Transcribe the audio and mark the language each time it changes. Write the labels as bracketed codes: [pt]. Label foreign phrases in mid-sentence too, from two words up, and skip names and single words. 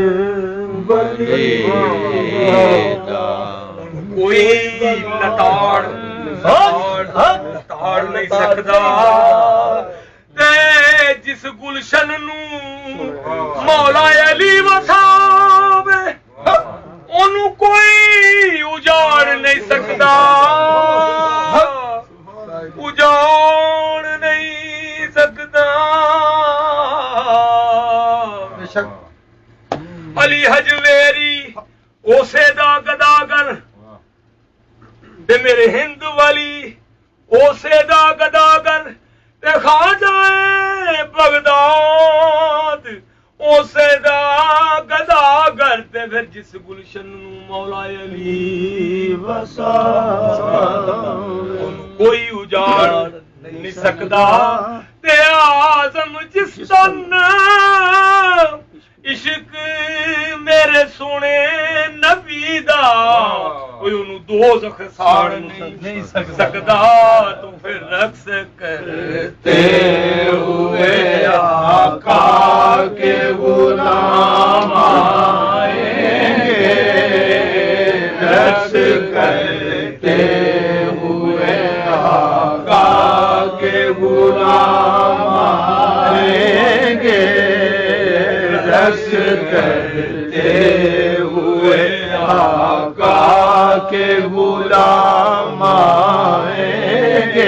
[pa] ਵਲੀਦਾ ਕੋਈ ਲਤਾੜ ਲਤਾੜ ਨਹੀਂ ਸਕਦਾ ਤੇ ਜਿਸ ਗੁਲਸ਼ਨ ਨੂੰ ਮੌਲਾ ਅਲੀ ਵਸਾਵੇ ਓਹਨੂੰ ਕੋਈ ਉਜਾੜ ਨਹੀਂ ਸਕਦਾ ਉਜਾੜ ਨਹੀਂ ਸਕਦਾ ਅਲੀ ਹਜਵੇਰੀ ਓਸੇ ਦਾ ਗਦਾਗਰ ਉਸੇ ਦਾ ਗਦਾਗਰ ਤੇ ਖਾ ਜਾਏ ਬਗਦਾਦ, ਉਸੇ ਦਾ ਗਦਾਗਰ ਤੇ ਫਿਰ ਜਿਸ ਗੁਲਸ਼ਨ ਨੂੰ ਮੌਲਾ ਅਲੀ ਵਸਾ, ਉਹਨੂੰ ਕੋਈ ਉਜਾੜ ਨਹੀਂ ਸਕਦਾ ਤੇ ਆਜ਼ਮ ਜਿਸ ਤਨ ਇਸ਼ਕ ਮੇਰੇ ਸੋਹਣੇ ਨਬੀ ਦਾ, ਉਹਨੂੰ ਦੋਜ਼ਖ਼ ਸਾੜ ਨਹੀਂ ਸਕਦਾ, [ur] تو پھر رقص کرتے ہوئے آقا کے غلام آئیں گے، رقص کرتے ہوئے آقا کے غلام آئیں گے، رقص کرتے ہوئے آقا کے غلام آئیں گے.